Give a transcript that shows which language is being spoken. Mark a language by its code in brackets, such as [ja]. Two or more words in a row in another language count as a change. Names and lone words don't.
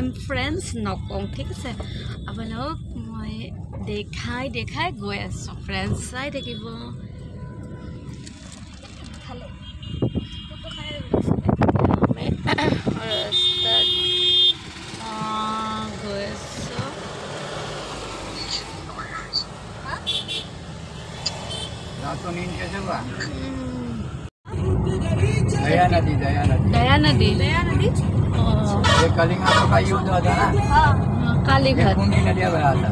[as] ফ্ৰেণ্ডছ নকওঁ ঠিক আছে আপোনালোক মই দেখাই গৈ আছোঁ ফ্ৰেণ্ডছ চাই থাকিব ৰাস্তাত গৈ আছোঁ दया नदी [hi] ये कलिंगा का युद्ध होता है ना कालीघाट खूनी नदियाँ बहाता